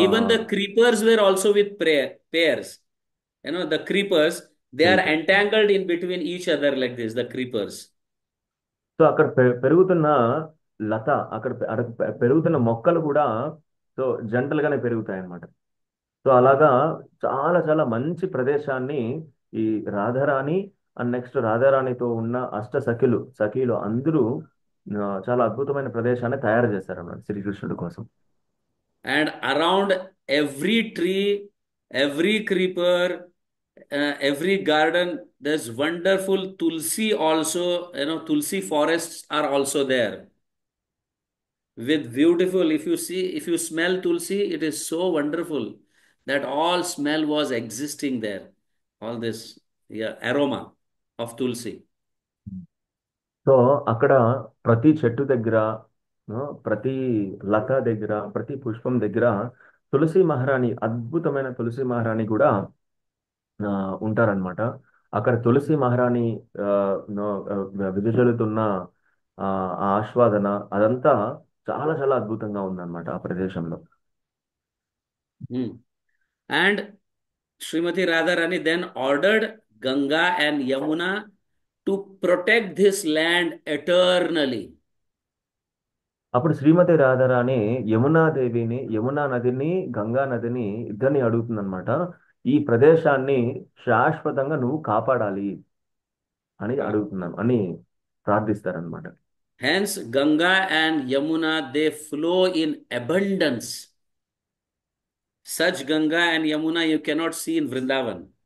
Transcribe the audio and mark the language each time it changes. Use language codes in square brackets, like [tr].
[en] even the creepers were also with pairs. The creepers, they are creeper. entangled in between each other like this, the creepers. [te] So అక్కడ పెరుగుతున్న లత, అక్కడ పెరుగుతున్న మొక్కలు కూడా so జంటలుగానే పెరుగుతాయి అన్నమాట. సో అలాగా చాలా చాలా మంచి ప్రదేశాన్ని ఈ రాధారాణి [en] and next [te] రాధారాణితో ఉన్న సఖీలు అందరూ చాలా అద్భుతమైన ప్రదేశాన్ని తయారు చేశారన్నమాట శ్రీకృష్ణుడి కోసం. [en] And around every tree, every creeper, every garden, there's wonderful tulsi also. Tulsi forests are also there with beautiful. If you smell tulsi, it is so wonderful that all smell was existing there. All this, yeah, aroma of tulsi. [te] So అక్కడ ప్రతి చెట్టు దగ్గర, ప్రతి లత దగ్గర, ప్రతి పుష్పం దగ్గర తులసి మహారాణి, అద్భుతమైన తులసి మహారాణి కూడా ఉంటారనమాట. అక్కడ తులసి మహారాణి ఆ, విదజల్లుతున్న ఆ ఆస్వాదన అదంతా చాలా చాలా అద్భుతంగా ఉందన్నమాట ఆ ప్రదేశంలో. Hmm. [en] And Srimati Radharani then ordered Ganga and Yamuna to protect this land eternally. [te] అప్పుడు శ్రీమతి రాధారాణి యమునా నదిని, గంగా నదిని ఇద్దరిని అడుగుతుందన్నమాట. ఈ ప్రదేశాన్ని శాశ్వతంగా నువ్వు కాపాడాలి అని అని ప్రార్థిస్తారనమాట. [en] Hence, Ganga and Yamuna, they flow in abundance. Such Ganga and Yamuna you cannot see in Vrindavan.